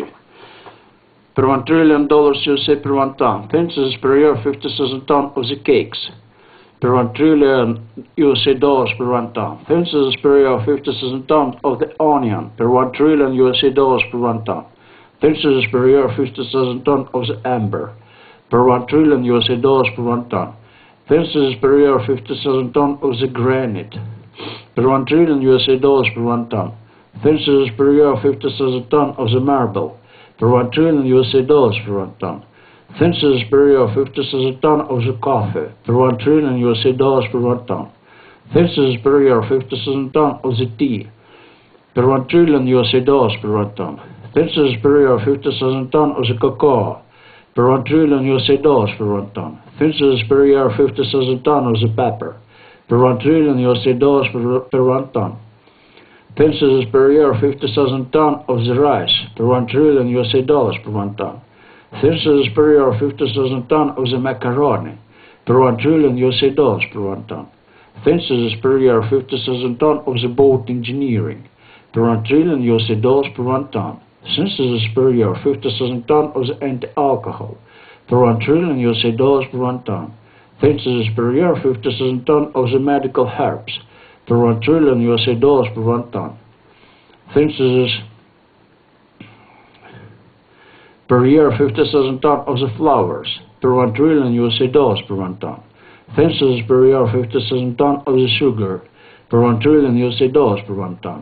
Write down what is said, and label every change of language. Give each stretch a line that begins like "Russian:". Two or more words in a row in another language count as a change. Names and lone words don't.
English: Per 1 trillion dollars USA per 1 ton. Census per year 50,000 tons of the cakes. Per 1 trillion USA dollars per 1 ton. Census per year 50,000 tons of the onion. Per 1 trillion USA dollars per 1 ton. Census per year 50,000 tons of the amber. Per 1 trillion USA dollars per 1 ton. Census per year 50,000 tons of the granite. Per 1 trillion USA dollars per 1 ton. Census per year 50,000 tons of the marble. Per 1 trillion USA dollars per 1 ton. Census per year 50,000 ton of the coffee, per 1 trillion USA dollars per 1 ton. Census per year 50,000 ton of the tea, per 1 trillion USA dollars per 1 ton. Census per year 50,000 ton of the cocoa, per 1 trillion USA dollars per 1 ton. Census per year 50,000 ton of the pepper, per 1 trillion USA dollars per 1 ton. Census per year 50,000 ton of the rice, per 1 trillion USA dollars per 1 ton. Census per year 50,000 ton of the macaroni, per 1 trillion USA dollars per 1 ton. Census per year 50,000 ton of the boat engineering, per 1 trillion USA dollars per 1 ton. Census per year 50,000 ton of the anti-alcohol, per 1 trillion USA dollars per 1 ton. Census per year 50,000 ton of the medical herbs, per 1 trillion USA dollars per 1 ton. Census per year 50,000 ton of the flowers, per 1 trillion USA dollars per 1 ton. Census per year 50,000 ton of the sugar, per 1 trillion USA dollars per 1 ton.